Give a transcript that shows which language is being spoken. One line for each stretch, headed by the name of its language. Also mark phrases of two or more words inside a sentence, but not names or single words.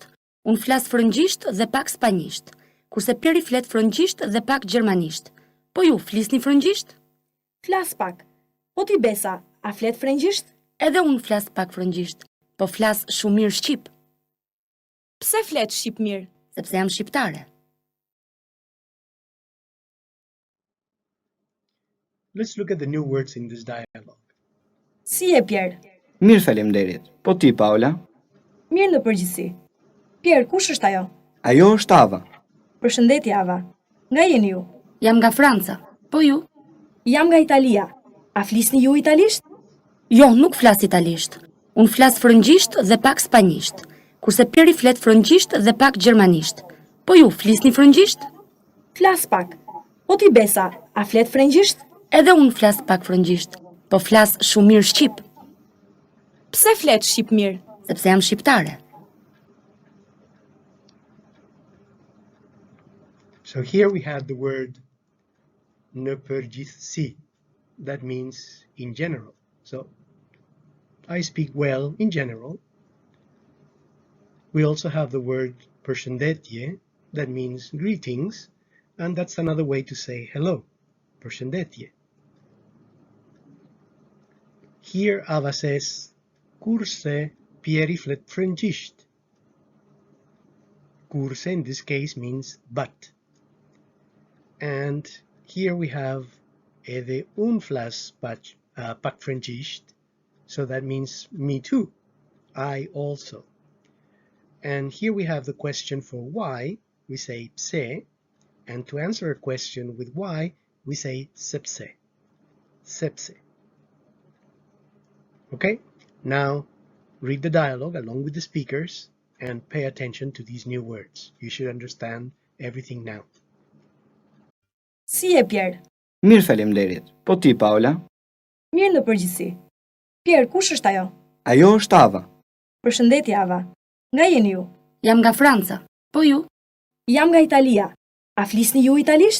Albanian: Unë flas frëngjisht dhe pak spanjisht, kurse Peri flet frëngjisht dhe pak gjermanisht. Po ju flisni frëngjisht? Flas pak. Po ti Besa, a flet frëngjisht? Edhe unë flas pak frëngjisht, po flas shumë mirë shqip, Pse flet shqip mirë? sepse jam shqiptare.
English: Let's look at the new words in this dialogue.
Albanian: Si je Pierre? Mirë faleminderit. Po ti, Paula? Mirë në përgjithësi. Pierre, kush është ajo? Ajo është Ava. Përshëndetje Ava. Nga jeni ju? Jam nga Franca, po ju? Jam nga Italia. A flisni ju italisht? Jo, nuk flas italisht. Unë flas frëngjisht dhe pak spanjisht, kurse Peri flet frëngjisht dhe pak gjermanisht. Po ju flisni frëngjisht? Flas pak. Po ti Besa, a flet frëngjisht? Edhe unë flas pak frëngjisht, po flas shumë mirë shqip, Pse flet shqip mirë? sepse jam shqiptare.
English: So here we have the word
Albanian: në përgjithësi.
English: That means in general. So I speak well in general. We also have the word përshëndetje, that means greetings, and that's another way to say hello. Përshëndetje. Here Ava says
Albanian: kurse Pieri flet frëngjisht.
English: Kurse in this case means but. And here we have
Albanian: edhe un flas pak frëngjisht,
English: so that means me too, I also. And here we have the question for why, we say pse, and to answer a question with why, we say sepse. Sepse. Okay, now read the dialogue along with the speakers and pay attention to these new words. You should understand everything now.
Albanian: Si je Pierre? Mirë faleminderit. Po ti, Paula? Mirë në përgjithësi. Pierre, kush është ajo? Ajo është Ava. Përshëndetje Ava. Nga jeni ju? Jam nga Franca, po ju? Jam nga Italia. A flisni ju italisht?